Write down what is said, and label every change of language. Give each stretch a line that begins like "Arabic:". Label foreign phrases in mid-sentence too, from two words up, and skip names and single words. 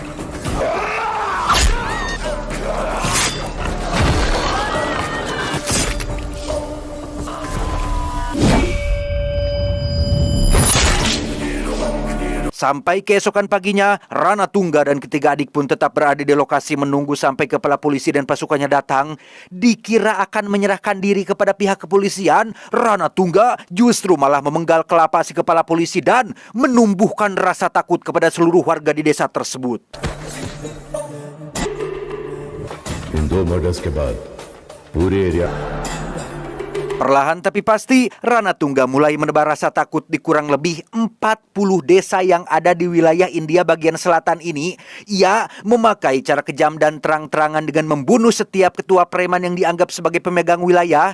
Indonesian: Sampai keesokan paginya, Rana Tungga dan ketiga adik pun tetap berada di lokasi menunggu sampai kepala polisi dan pasukannya datang. Dikira akan menyerahkan diri kepada pihak kepolisian, Rana Tungga justru malah memenggal kelapa si kepala polisi dan menumbuhkan rasa takut kepada seluruh warga di desa tersebut.
Hindi: इन 2 मर्डर्स के बाद पूरे एरिया
Indonesian: Perlahan tapi pasti, Rana Tungga mulai menebar rasa takut di kurang lebih 40 desa yang ada di wilayah India bagian selatan ini. Ia memakai cara kejam dan terang-terangan dengan membunuh setiap ketua preman yang dianggap sebagai pemegang wilayah.